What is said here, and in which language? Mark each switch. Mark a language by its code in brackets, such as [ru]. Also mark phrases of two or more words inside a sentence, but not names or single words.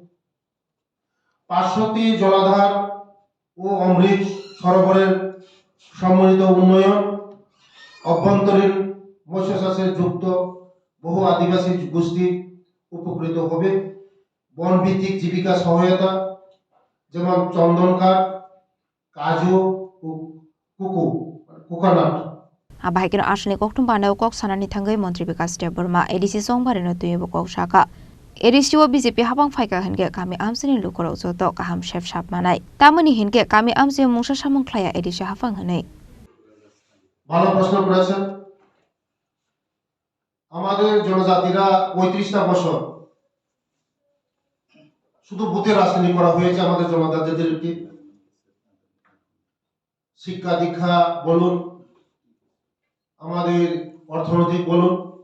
[bn] 500টি জলাধার ও অমৃত সরোবরের সম্মিলিত উন্নয়ন অভ্যন্তরীণ মৎস্য চাষে যুক্ত বহু আদিবাসী গোষ্ঠী উপকৃত হবে বন ভিত্তিক জীবিকা সহায়তা যেমন চন্দন কাঠ কাজু কোকোনাট [trp] আবাহিকিনো আসলে koktum pandaw kok sanani thangai Mantri Bikas Deborma edisi songbarino tuyebo kok shaka edisiwo BJP habang phaika henke kami amsini lukoro joto kaham chef shap manai tamani henke kami amsi mungsa samung khlaya edisi hafang hanai [bn] ভালো প্রশ্ন করেছেন আমাদের জনজাতিরা 35টা বছর শুধু বুথে রাজনীতি করা হয়েছে আমাদের জনজাতিদেরকে শিক্ষা দীক্ষা বলুন আমাদের অর্থনৈতিক বলুন